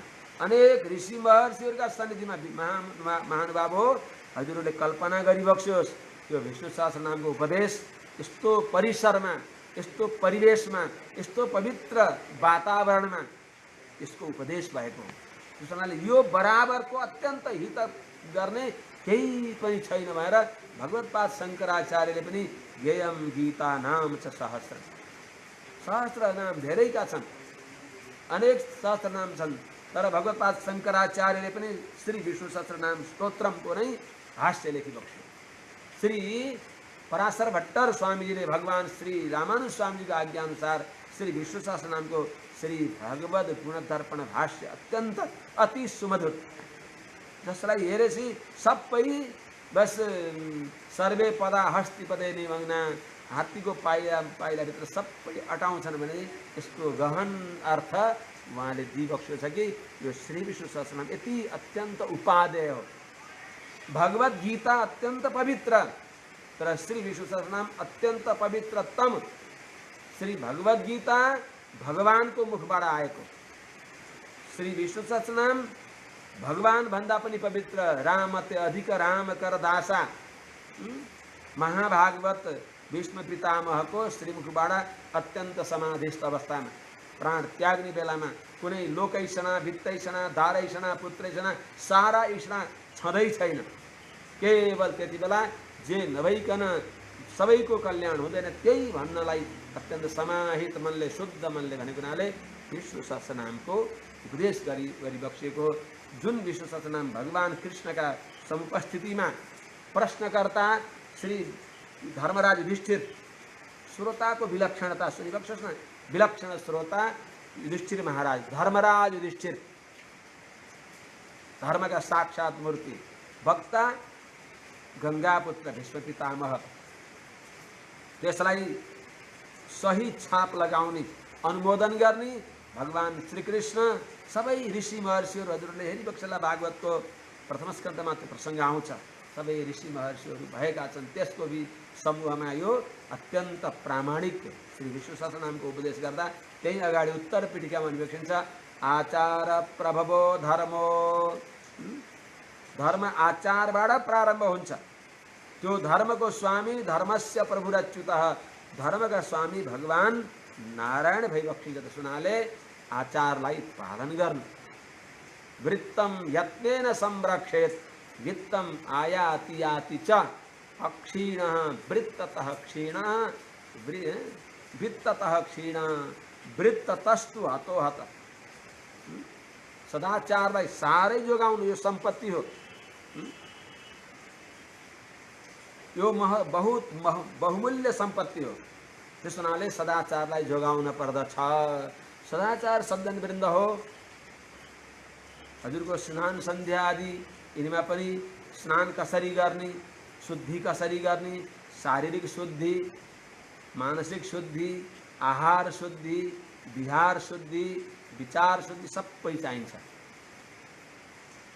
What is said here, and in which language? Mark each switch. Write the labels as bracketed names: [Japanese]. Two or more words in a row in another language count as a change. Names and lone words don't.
[Nepali] अनेक ऋषि महर्षिहरूका सन्निधिमा महानुभाव हो, हजुरहरूले कल्पना गरिबक्स्योस् यो विष्णु सहस्र नामको उपदेश यस्तो परिसरमा, यस्तो परिवेशमा, यस्तो पवित्र वातावरणमा यसको उपदेश भएको हो। त्यस कारणले यो बराबरको अत्यन्त हित गर्ने केही पनि छैन भनेर भगवत्पाद शङ्कराचार्यले पनि [Sanskrit] ज्ञेयम गीता नाम च सहस्र, [Nepali] सहस्र नाम धेरैका छन्, अनेक सहस्र नाम छन्, तर भगवत्पाद शङ्कराचार्यले पनि श्री विष्णु सहस्र नाम स्तोत्रमको नै भाष्य लेखिबक्स्यो। श्री पराशर भट्टर स्वामीजीले भगवान श्री रामानुज स्वामीजीको आज्ञा अनुसार श्री विष्णु सहस्र नामको श्री भगवद गुणदर्पण भाष्य अत्यन्त अति सुमधुर, जसलाई हेरेपछि सबै बस [Sanskrit] सर्वे पदा हस्तिपदे निमग्ना, [Nepali] हात्तीको पाइलाभित्र सबै अटाउँछन् भने यसको गहन अर्थ उहाँले दिइबक्स्यो छ कि यो श्री विष्णु सहस्रनाम यति अत्यन्त उपादेय हो। भगवद गीता अत्यन्त पवित्र, तर श्री विष्णु सहस्रनाम अत्यन्त पवित्रतम। श्री भगवद गीता भगवानको मुखबाट आएको, श्री विष्णु सहस्रनाम भगवान भन्दा पनि पवित्र। [Awadhi] रामते अधिक राम कर दासा, [Nepali] महाभागवत भीष्म पितामहको श्रीमुखबाट अत्यन्त समाधिस्थ अवस्थामा प्राण त्याग्ने बेलामा कुनै लोकैषणा, वित्तैषणा, दारैषणा, पुत्रैषणा, सारा ईषणा छँदै छैन। केवल त्यति बेला जे नभइकन सबैको कल्याण हुँदैन त्यही भन्नलाई अत्यन्त समाहित मनले, शुद्ध मनले भनेको हुनाले विष्णु सहस्रनामको उपदेश गरिबक्सिएको। जुन विष्णु सहस्रनाम भगवान कृष्णका समुपस्थितिमा प्रश्नकर्ता श्री धर्मराज युधिष्ठिर, श्रोताको विलक्षणता सुनिबक्सोस् न, विलक्षण श्रोता युधिष्ठिर महाराज, धर्मराज युधिष्ठिर, धर्मका साक्षात मूर्ति, वक्ता गंगापुत्र भीष्म पितामह, त्यसलाई सही छाप लगाउने, अनुमोदन गर्ने भगवान श्रीकृष्ण, सबै ऋषि महर्षिहरू हजुरले हेरिबक्सला भागवतको प्रथम स्कन्धमा त्यो प्रसङ्ग आउँछ। सबै ऋषि महर्षिहरू भएका छन्, त्यसको भी समूहमा यो अत्यन्त प्रामाणिक श्री विष्णु सहस्रनामको उपदेश गर्दा त्यही अगाडि उत्तर पीठिकामा लेखिन्छ [Sanskrit] आचार प्रभवो धर्मो, [Nepali] धर्म आचारबाट प्रारम्भ हुन्छ। त्यो धर्मको स्वामी [Sanskrit] धर्मस्य प्रभुरच्युतः, [Nepali] धर्मका स्वामी भगवान नारायण भइबक्सिन्छ। त्यसुनाले आचारलाई पालन गर्नु। [Sanskrit] वृत्तम यत्नेन संरक्षेत वित्तम आयाति याति च अक्षीणः वृत्ततः क्षीणः वित्ततः क्षीणः वृत्ततस्तु हतो हत। [Nepali] सदाचारलाई साह्रै जोगाउनु यो सम्पत्ति हो। यो बहुत बहुमूल्य सम्पत्ति हो। त्यस हुनाले सदाचारलाई जोगाउन पर्दछ। सदाचार सज्जनवृन्द हो। हजुरको स्नान सन्ध्या आदि यिनीमा पनि स्नान कसरी गर्ने, शुद्धि कसरी गर्ने, शारीरिक शुद्धि, मानसिक शुद्धि, आहार शुद्धि, विहार शुद्धि, विचार शुद्धि सबै चाहिन्छ।